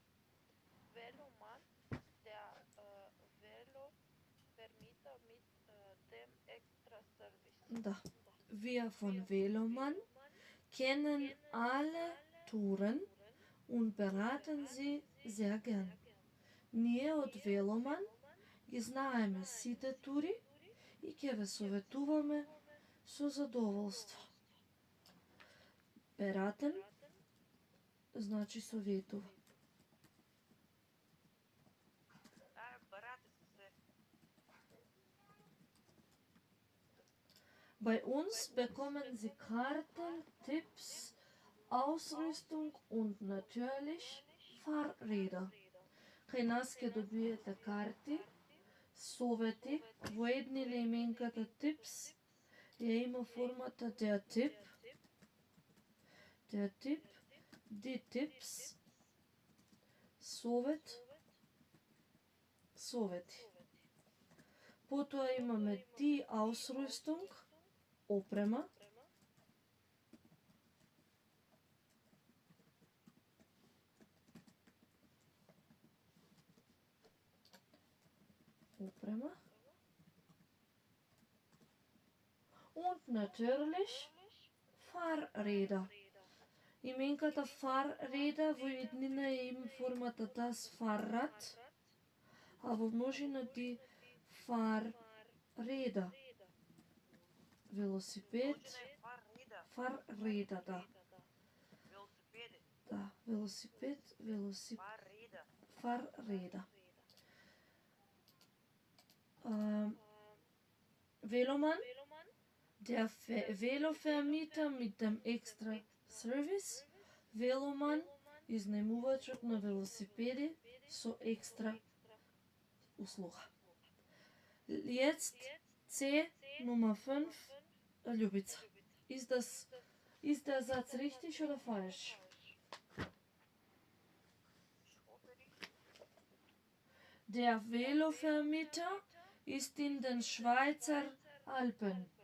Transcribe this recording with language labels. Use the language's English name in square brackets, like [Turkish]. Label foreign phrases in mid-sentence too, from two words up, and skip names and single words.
[German] Veloman, der Velovermieter mit dem Extra-Service. [Macedonian] Da. [German] Wir von Veloman kennen alle Touren und beraten sie sehr gern. [Macedonian] Ние од Веломан ги знаеме сите тури и ќе ве советуваме со задоволство. Бератен значи советува. [German] Beraten Sie. Bei uns bekommen Sie Karten, Tipps, Ausrüstung und natürlich Fahrräder. [Macedonian] Кај нас ќе добиете карти, совети, во еднина именката Tips ја има формата [German] der Tipp, die Tips, [Macedonian] совет, совети. Потоа имаме [German] die Ausrüstung, [Macedonian] опрема, [German] und natürlich Fahrräder. [Macedonian] Именката Fahrräder во еднина е им формата [German] das Fahrrad, [Macedonian] а во множина [German] die Fahrräder. [Macedonian] Велосипед, Fahrräder, да. Velosipede. Да, велосипед, [German] Fahrräder. Fahrräder. Veloman, der Velovermieter mit dem extra Service. Veloman, [Macedonian] изнајмувачот на велосипеди со екстра услуга. [German] Jetzt C Nummer 5, Ljubica. Ist der Satz richtig oder falsch? Der Velovermieter ist in den Schweizer Alpen.